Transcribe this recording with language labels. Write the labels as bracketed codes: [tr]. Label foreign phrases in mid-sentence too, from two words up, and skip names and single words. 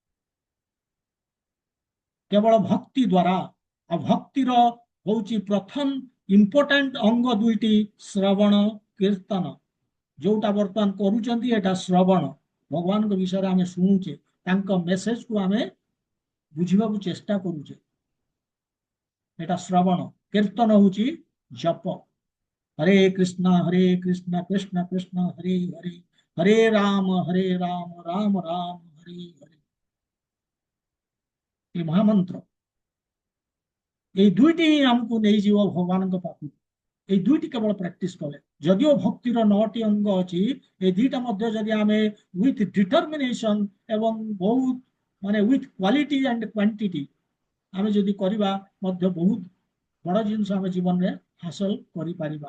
[or] କେବଳ ଭକ୍ତି ଦ୍ୱାରା। ଆଉ ଭକ୍ତିର ହଉଛି ପ୍ରଥମ ଇମ୍ପୋର୍ଟାଣ୍ଟ ଅଙ୍ଗ ଦୁଇଟି, ଶ୍ରବଣ କୀର୍ତ୍ତନ। ଯୋଉଟା ବର୍ତ୍ତମାନ କରୁଛନ୍ତି ଏଟା ଶ୍ରବଣ। ଭଗବାନଙ୍କ ବିଷୟରେ ଆମେ ଶୁଣୁଛେ, ତାଙ୍କ ମେସେଜକୁ ଆମେ ବୁଝିବାକୁ ଚେଷ୍ଟା କରୁଛେ, [bn] এটা শ্রবণ। কীর্তন হচ্ছে জপ। [sa] হরে কৃষ্ণ কৃষ্ণ কৃষ্ণ হরে হরে, হরে রাম রাম রাম হরে হরে। [bn] এই মহামন্ত্র, এই দুইটি [or] ହିଁ ଆମକୁ ନେଇଯିବ ଭଗବାନଙ୍କ ପାଖକୁ। এই ଦୁଇଟି କେବଳ ପ୍ରାକ୍ଟିସ କଲେ, ଯଦିଓ ଭକ୍ତିର 9ଟି ଅଙ୍ଗ ଅଛି, ଏ ଦିଟା ମଧ୍ୟ ଯଦି ଆମେ [en] with determination [or] ଏବଂ ବହୁତ ମାନେ [en] with quality and quantity [or] ଆମେ ଯଦି କରିବା, ମଧ୍ୟ ବହୁତ ବଡ଼ ଜିନିଷ ଆମେ ଜୀବନରେ ହାସଲ କରିପାରିବା।